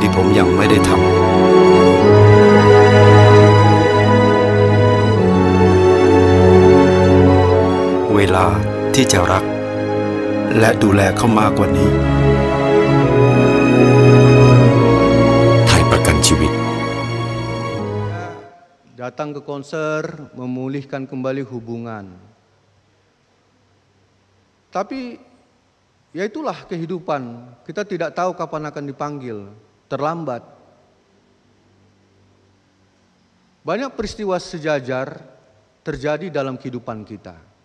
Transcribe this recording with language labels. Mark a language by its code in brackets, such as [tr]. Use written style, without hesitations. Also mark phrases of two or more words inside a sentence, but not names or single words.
[th] ที่ผมยังไม่ได้ทำเวลาที่จะรักและดูแลเขามากกว่านี้ไทยประกันชีวิต [id] Datang ke konser, memulihkan kembali hubungan. Tapi ya itulah kehidupan, kita tidak tahu kapan akan dipanggil, terlambat. Banyak peristiwa sejajar terjadi dalam kehidupan kita.